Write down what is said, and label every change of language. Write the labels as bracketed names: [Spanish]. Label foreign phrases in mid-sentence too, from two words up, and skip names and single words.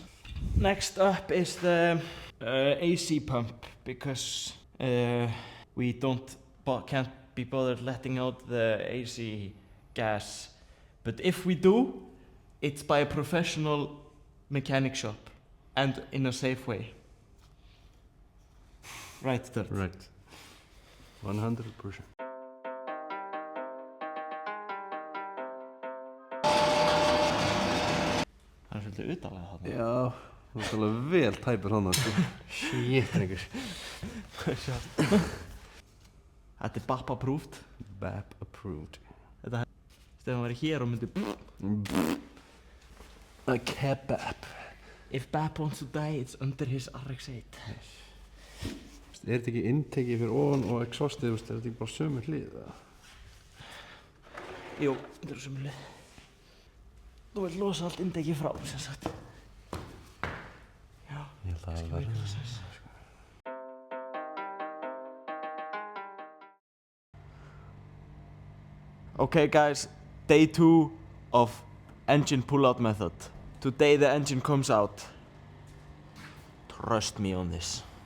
[English] Next up is the AC pump, because we can't be bothered letting out the AC gas. But if we do, it's by a professional mechanic shop and in a safe way. Right, Third? Right. 100%. [Icelandic] Það er svolítið utalega þarna. Já, þú ert alveg vel tæpur hann sko. Shit, drengur. Þetta er BAP approved. [English] BAP approved. [Icelandic] Stefán væri hér og myndi... [English] A kebab. If BAP wants to die, it's under his RX-8. Yes. [Icelandic] Er þetta ekki intekið fyrir ofan og exhaustið, er þetta ekki bara sömu hlið? Jú, þetta er sömu hlið. Þú vilt losa allt intekið frá, sem sagt. Já, kannski verður það sens. [English] Okay, guys, day 2 of engine pull-out method. Today the engine comes out. Trust me on this.